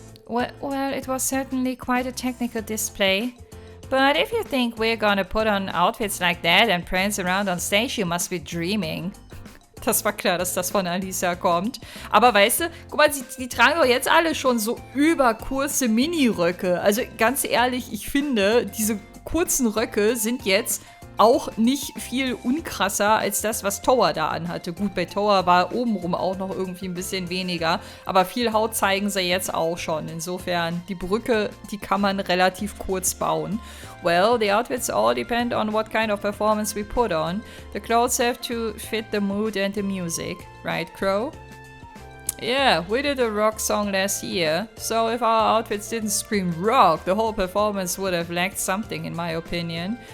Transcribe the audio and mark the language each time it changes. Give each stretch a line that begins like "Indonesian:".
English: Well, it was certainly quite a technical display. But if you think we're gonna put on outfits like that and prance around on stage, you must be dreaming.
German: Das war klar, dass das von Alisa kommt. Aber weißt du, guck mal, die tragen doch jetzt alle schon so überkurze Mini-Röcke. Also ganz ehrlich, ich finde, diese kurzen Röcke sind jetzt auch nicht viel unkrasser als das, was Towa da anhatte. Gut, bei Towa war obenrum auch noch irgendwie ein bisschen weniger, aber viel Haut zeigen sie jetzt auch schon. Insofern, die Brücke, die kann man relativ kurz bauen.
English: Well, the outfits all depend on what kind of performance we put on. The clothes have to fit the mood and the music. Right, Crow? Yeah, we did a rock song last year, so if our outfits didn't scream rock, the whole performance would have lacked something in my opinion.